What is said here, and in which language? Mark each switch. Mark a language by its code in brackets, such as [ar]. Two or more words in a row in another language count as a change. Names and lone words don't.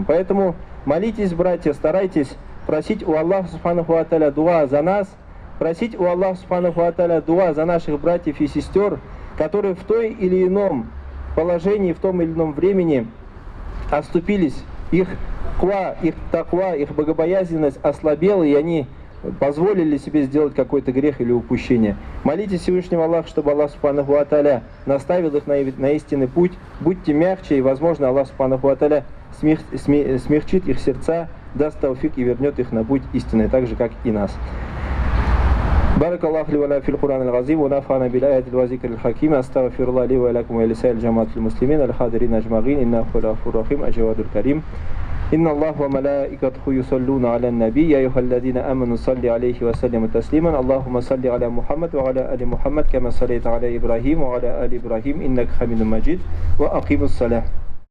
[ru] Поэтому молитесь, братья, старайтесь просить у Аллаха [ar] سبحانه وتعالى [ru] дуа за нас, просить у Аллаха [ar] سبحانه وتعالى [ru] дуа за наших братьев и сестер, которые в той или ином положении, в том или ином времени оступились, их таква, их богобоязненность ослабела, и они позволили себе сделать какой-то грех или упущение. Молитесь Всевышнего Аллаха, чтобы Аллах [ar] سبحانه وتعالى [ru] наставил их на истинный путь. Будьте мягче, и, возможно, Аллах [ar] سبحانه وتعالى [ru] смягчит их сердца, даст тауфик и вернет их на путь истинный, так же, как и нас. [ar] بارك الله لي ولنا في القرآن العظيم ونفعنا بالآيات والذكر الحكيم أستغفر الله لي ولكم ولسائر جماعة المسلمين الحاضرين أجمعين إنه هو الغفور الرحيم الجواد الكريم إن الله وملائكته يصلون على النبي يا أيها الذين آمنوا صلوا عليه وسلموا تسليما اللهم صل على محمد وعلى آل محمد كما صليت على إبراهيم وعلى آل إبراهيم إنك حميد مجيد وأقيموا الصلاة